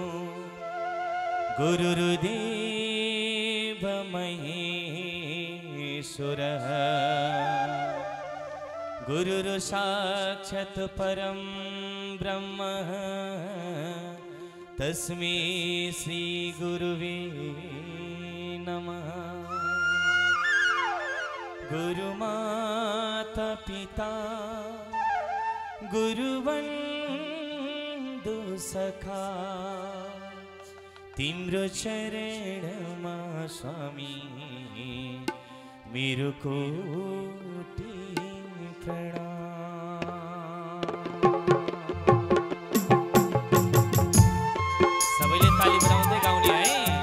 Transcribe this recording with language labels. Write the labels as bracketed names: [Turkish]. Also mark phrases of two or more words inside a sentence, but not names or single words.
[Sanskrit] गुरुर्देव महेश्वरः गुरुर्साक्षात् परं ब्रह्म तस्मै श्री गुरुवे नमः। गुरुमाता पिता गुरुवन्दु सखा [Nepali] तिम्रो चरणमा स्वामी मेरो कोटि प्रणाम। सबैले ताली बजाउँदै गाउने है।